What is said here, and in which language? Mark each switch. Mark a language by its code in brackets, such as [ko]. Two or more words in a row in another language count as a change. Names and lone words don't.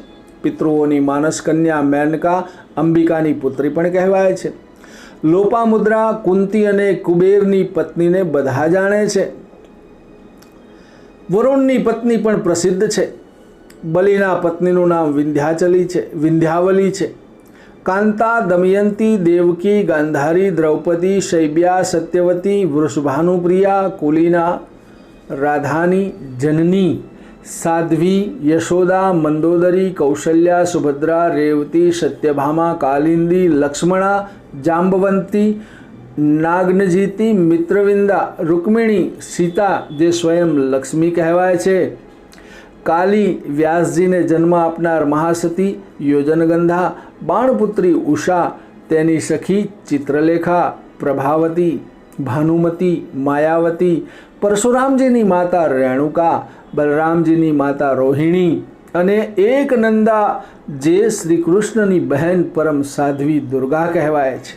[gu] પિતૃઓની માનસ કન્યા મેનકા અંબિકાની પુત્રી પણ કહેવાય છે. લોપામુદ્રા, કુંતી અને કુબેરની પત્નીને બધા જાણે છે. વરુણની પત્ની પણ પ્રસિદ્ધ છે. બલિના પત્નીનું નામ વિંધ્યાવલી છે. कांता, दमयंती, देवकी, गांधारी, द्रौपदी, शैब्या, सत्यवती, वृषभानुप्रिया, कुलीना, राधानी, जननी, साध्वी, यशोदा, मंदोदरी, कौशल्या, सुभद्रा, रेवती, सत्यभामा, कालिंदी, लक्ष्मणा, जांबवंती, नागनजीती, मित्रविंदा, रुक्मिणी, सीता જે સ્વયં લક્ષ્મી કહેવાય છે, કાલી, વ્યાસજીને જન્મ આપનાર મહાસતી, યોજનગંધા, બાણપુત્રી ઉષા, તેની સખી ચિત્રલેખા, પ્રભાવતી, ભાનુમતી, માયાવતી, પરશુરામજીની માતા રેણુકા, બલરામજીની માતા રોહિણી અને એક નંદા જે શ્રી કૃષ્ણની બહેન પરમ સાધ્વી દુર્ગા કહેવાય છે.